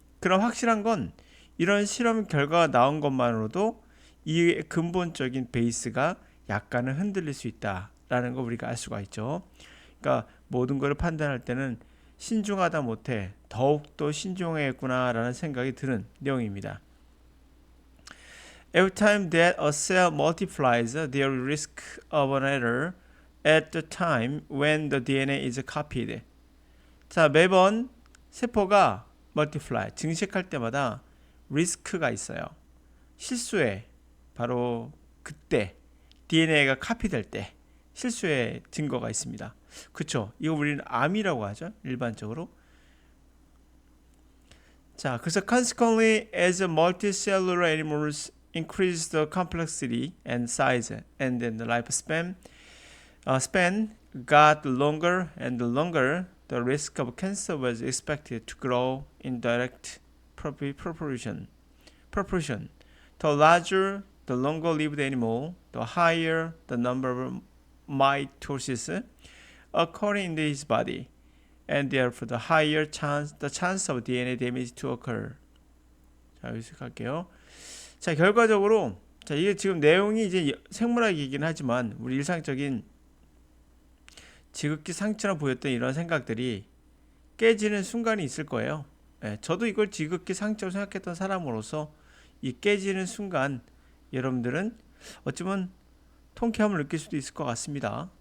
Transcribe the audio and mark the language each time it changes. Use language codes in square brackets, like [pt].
[ko] 그럼 확실한 건 이런 실험 결과가 나온 것만으로도 이 근본적인 베이스가 약간은 흔들릴 수 있다라는 거 우리가 알 수가 있죠. 그러니까 모든 것을 판단할 때는 신중하다 못해 더욱더 신중해야겠구나라는 생각이 드는 내용입니다. [en] Every time that a cell multiplies, there is risk of an error at the time when the DNA is copied. [ko] 자, 매번 세포가 multiply, 증식할 때마다 리스크가 있어요. 실수에 바로 그때 DNA가 카피될 때 실수의 증거가 있습니다. 그렇죠? 이거 우리는 암이라고 하죠. 일반적으로. 자, 그래서 [en] consequently as multicellular animals increase the complexity and size and then the lifespan span got longer and longer, the risk of cancer was expected to grow in direct proportion. The larger, the longer-lived animal, the higher the number of mitosis occurring in his body, and therefore the higher the chance of DNA damage to occur. [ko] 자, 여기서 갈게요. 자, 결과적으로 자, 이게 지금 내용이 이제 생물학이긴 하지만 우리 일상적인 지극히 상처럼 보였던 이런 생각들이 깨지는 순간이 있을 거예요. 저도 이걸 지극히 상처로 생각했던 사람으로서 이 깨지는 순간 여러분들은 어쩌면 통쾌함을 느낄 수도 있을 것 같습니다.